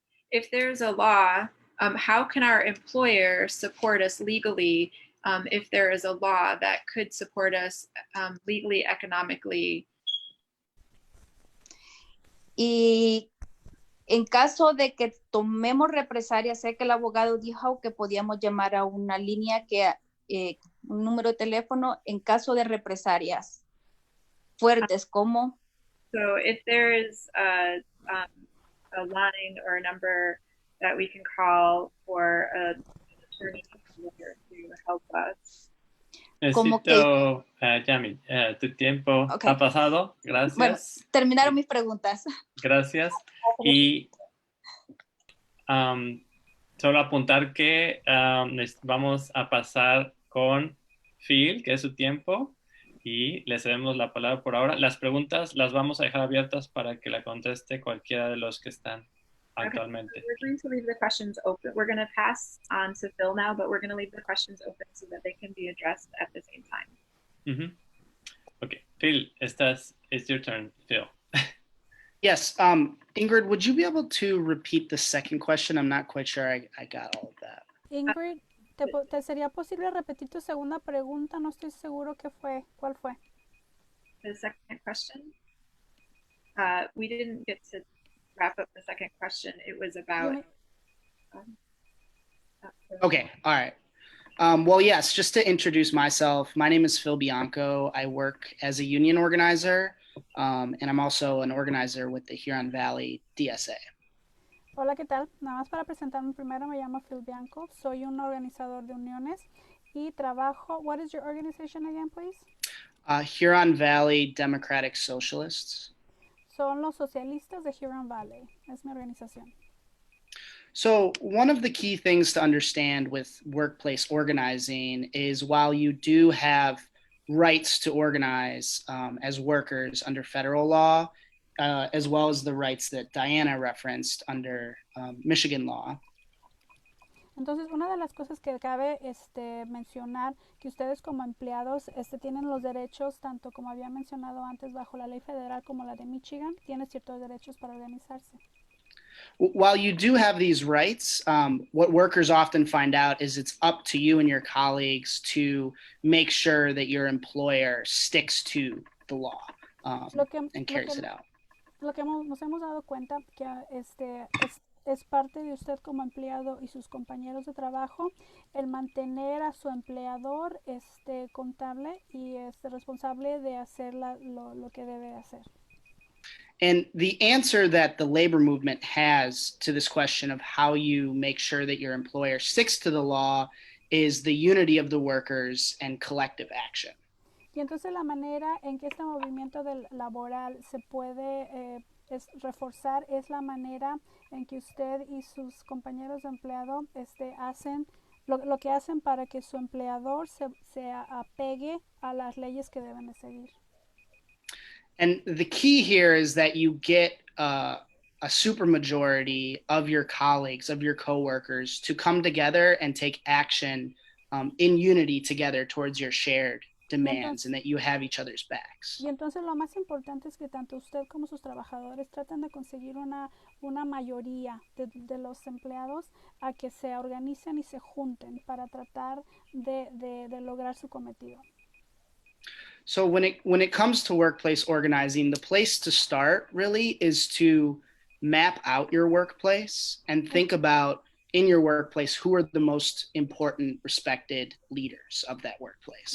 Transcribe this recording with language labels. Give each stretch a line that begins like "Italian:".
English: If there's a law, how can our employer support us legally if there is a law that could support us legally, economically?
Spanish: Y en caso de que tomemos represalias, sé que el abogado dijo que podíamos llamar a una línea un número de teléfono en caso de represalias fuertes como.
English: So if there is a line or a number that we can call for an attorney to help us.
Spanish: Necesito, Yami, tu tiempo ha pasado. Gracias. Bueno, terminaron mis preguntas. Gracias. Y solo apuntar que vamos a pasar con Phil, que es su tiempo, y le cedemos la palabra por ahora. Las preguntas las vamos a dejar abiertas para que la conteste cualquiera de los que están actualmente.
English: Okay, so we're going to leave the questions open. We're going to pass on to Phil now, but we're going to leave the questions open so that they can be addressed at the same time. Mm-hmm. Okay, Phil, it's your turn, Phil. Yes, Ingrid, would you be able to repeat the second question? I'm not quite sure I got all of that.
Spanish: Ingrid, ¿te sería posible repetir tu segunda pregunta? No estoy seguro cuál fue.
English: The second question, we didn't get to wrap up the second question. It was about. Okay, all right. Well, yes, just to introduce myself, my name is Phil Bianco. I work as a union organizer, and I'm also an organizer with the Huron Valley DSA.
Spanish: Hola, ¿qué tal? Nada más para presentarme primero, me llamo Phil Bianco. Soy un organizador de uniones y trabajo.
English: What is your organization again, please? Huron Valley Democratic Socialists.
Spanish: Son los socialistas de Huron Valley. Es mi organización.
English: So one of the key things to understand with workplace organizing is while you do have rights to organize as workers under federal law, as well as the rights that Diana referenced under Michigan law.
Spanish: Entonces, una de las cosas que cabe mencionar que ustedes como empleados tienen los derechos, tanto como había mencionado antes bajo la ley federal como la de Michigan, tienen ciertos derechos para organizarse.
English: While you do have these rights, what workers often find out is it's up to you and your colleagues to make sure that your employer sticks to the law and carries it out.
Spanish: Lo que nos hemos dado cuenta que es parte de usted como empleado y sus compañeros de trabajo el mantener a su empleador contable y responsable de hacer lo que debe hacer.
English: And the answer that the labor movement has to this question of how you make sure that your employer sticks to the law is the unity of the workers and collective action.
Spanish: Y entonces la manera en que este movimiento laboral se puede reforzar es la manera en que usted y sus compañeros de empleado hacen lo que hacen para que su empleador se apegue a las leyes que deben de seguir.
English: And the key here is that you get a supermajority of your colleagues, of your coworkers, to come together and take action in unity together towards your shared demands, and that you have each other's backs.
Spanish: Y entonces lo más importante es que tanto usted como sus trabajadores traten de conseguir una mayoría de los empleados a que se organicen y se junten para tratar de lograr su cometido.
English: So when it comes to workplace organizing, the place to start really is to map out your workplace and think about in your workplace who are the most important respected leaders of that workplace.